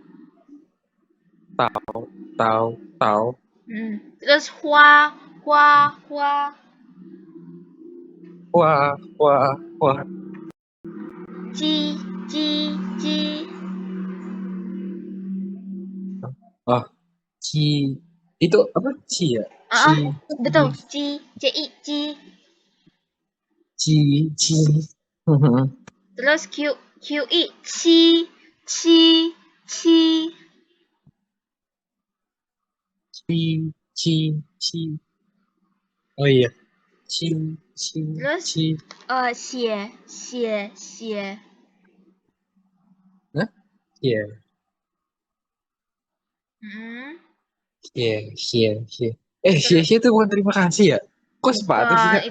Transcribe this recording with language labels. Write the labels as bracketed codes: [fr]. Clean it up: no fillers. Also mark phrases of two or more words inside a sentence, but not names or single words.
[id] Tahu. terus hoa hoa hoa Wah. chi chi chi Oh, ci. Itu apa? Ci ya? ah betul chi ci chi Ci. terus q qi chi chi Ci. Ci. Oh iya, ci, Terus ci. [zh] xie. [id] Hah? Iya, Hmm. iya, iya, iya. Sia Terus sia itu bukan terima kasih ya? Kok sepatu sih bukan, kak?